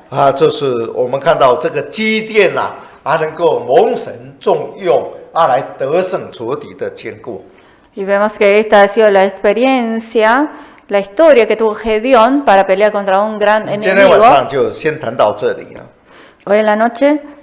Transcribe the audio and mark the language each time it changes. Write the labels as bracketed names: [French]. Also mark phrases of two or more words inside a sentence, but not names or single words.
[Chinese] 啊，这是我们看到这个基甸呐，能够蒙神重用，来得胜仇敌的坚固。 [Spanish] Y vemos que esta ha sido la experiencia, la historia que tuvo Gedeón para pelear contra un gran [Chinese] 今天晚 [Spanish] enemigo. [Chinese] 上就先谈到这里啊。 [Spanish] Hoy en la noche